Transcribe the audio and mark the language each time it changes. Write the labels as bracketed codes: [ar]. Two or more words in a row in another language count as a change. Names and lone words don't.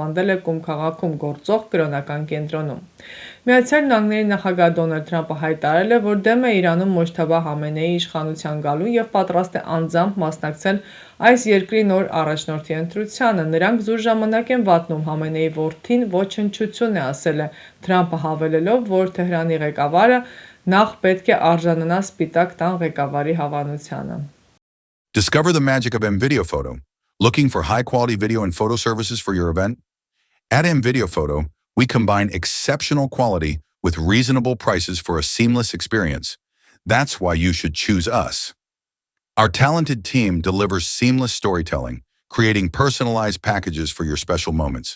[hy] է Կում քաղաքում գործող կրոնական կենտրոնում։ Միացյալ Նահանգների նախագահ Դոնալդ Թրամփը հայտարարել է, որ դեմ է Իրանում Մոջթաբա Համենեիի իշխանության գալուն և պատրաստ է անձամբ մասնակցել այս երկրի նոր առաջնորդի ընտրությանը։ Նրանք զուր ժամանակ են վատնում Համենեիի որդին ոչնչություն է, ասել է Թրամփը, հավելելով, որ Թեհրանի ղեկավարը նախ պետք է արժանանա Սպիտակ տան ղեկավարի հավանությանը։ [en] Discover the magic of M-Video Photo. Looking for high-quality video and photo services for your event? At M-Video Photo, we combine exceptional quality with reasonable prices for a seamless experience. That's why you should choose us. Our talented team delivers seamless storytelling, creating personalized packages for your special moments.